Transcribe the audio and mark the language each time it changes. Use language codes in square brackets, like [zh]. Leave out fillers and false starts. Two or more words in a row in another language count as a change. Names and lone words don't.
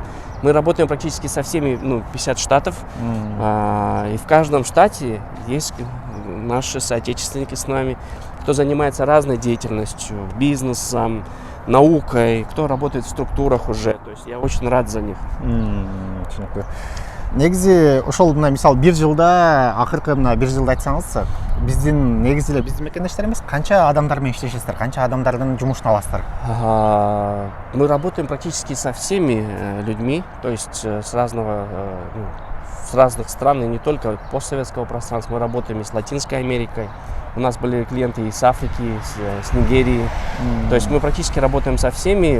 [ru] Мы работаем практически со всеми, 50 штатов, и в каждом штате есть наши соотечественники с нами, кто занимается разной деятельностью, бизнесом, наукой, кто работает в структурах уже. То есть я очень рад за них. [kk] Түсінікті. [ky] Негізі ошол мына мисалы бир жылда, акыркы мына бир жылда айтсаңыз, биздин негизи эле биздин мекендештер эмес, канча адамдар менен иштешесиздер, канча адамдардын жумушун аласыздар? [ru] Мы работаем практически со всеми людьми, то есть с разных стран, и не только постсоветского пространства. Мы работаем и с Латинской Америкой. У нас были клиенты и с Африки, с Нигерии. То есть мы практически работаем со всеми.